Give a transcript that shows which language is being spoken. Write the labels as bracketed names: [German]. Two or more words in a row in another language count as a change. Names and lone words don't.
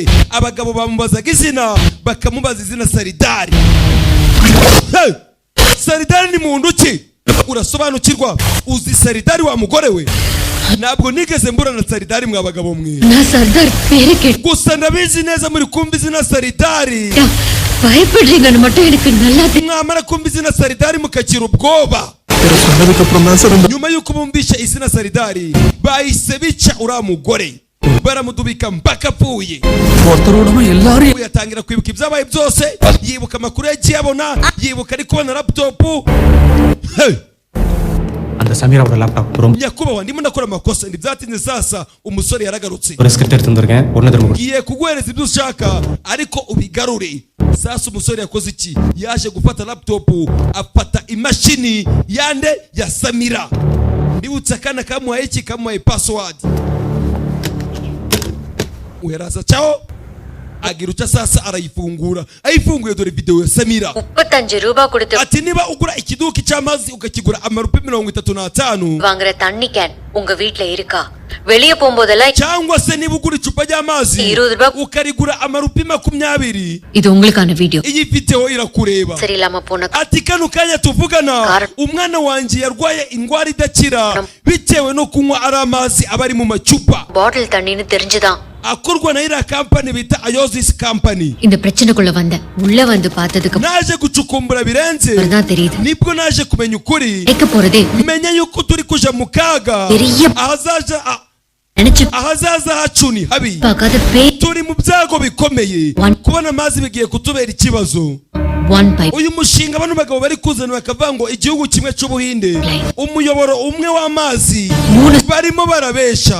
[Kinyarwanda] Abagabo bamubazaga izina, bakamubaza izina Sardar. Hey! Sardar ni muntu ki? Urasobanukirwa? Uzi Sardar wa mugore we? Ntabwo nigeze mbura na Sardar mwa bagabo mwe. [Tamil] Na Sardar பேருக்கு [Kinyarwanda] gusa ndabizi neza muri kumva izina Sardar. [Tamil] பயப்படுறீங்கன்னு மட்டும் எனக்கு நல்லா தெரியும். [Kinyarwanda] Mwamara kumva izina Sardar mukakira ubwoba. Nyuma yuko bumvisha izina Sardar, bahise bica uriya mugore. Baramudubika mpaka apfuye. Yatangira kwibuka ibyabaye byose, yibuka amakuru yagiye abona, yibuka ari kubona laptop. Hey! [Tamil] அந்த சமீராவோட லேப்டாப் [Kinyarwanda] nyakubahwa ndimo ndakora amakosa ndibyatinze sasa umusore yaragarutse. [Tamil] ஒரு ஸ்கிரிப்ட் எடுத்துந்திருக்கேன் ஒண்ணு திரும்ப [Kinyarwanda] Ngiye kuguhereza ibyo ushaka ariko ubigarure. Sasa umusore yakoze iki? Yaje gufata laptop, afata imashini yande ya Samira. Ndibutse akana kamuhaye iki? Kamuhaye password. Uyaraza chao agirucha sasa arayifungura. Ayifunguye dore video ya Samira. [Tamil] 35 ரூபாய் கொடுத்து [Kinyarwanda] Ati niba ugura ikiduki cy'amazi ukakigura amarupe 35 [Tamil] வாங்குற தண்ணி கேன் உங்க வீட்ல இருக்கா? வெளிய போகும்போதெல்லாம் [Kinyarwanda] cyangwa se niba ugura icupa ry'amazi [Tamil] 20 ரூபாய் [Kinyarwanda] ukarigura amarupe 20. [Tamil] இது உங்களுக்கான வீடியோ. [Kinyarwanda] Iyi video irakureba. [Tamil] சரியில்லாம போன [Kinyarwanda] Ati kano kanya tuvugana umwana wanje yarwaye indwara idakira bitewe no kunywa aramazi abari mu macupa. [Tamil] பாட்டில் தண்ணின்னு தெரிஞ்சுதான் [Kinyarwanda] akorwa na ira company bita Ayosis company. [Tamil] இந்த பிரச்சனைக்குள்ள வந்த உள்ள வந்து பார்த்ததுக்கு [Kinyarwanda] naje gucukumbura birenze [Tamil] தான் தெரியுது. [Kinyarwanda] nibwo naje kumenya ukuri. [Tamil] கேட்க போறதே [Kinyarwanda] menya yuko turi kuja mu kaga. ahazaza hacu ni habi. turi mu byago bikomeye. kubona amazi bigiye kutubera ikibazo. uyu mushinga bano bagabo bari kuzana bakavuga ngo igihugu kimwe cy'Ubuhinde umuyoboro umwe w'amazi barimo barabesha.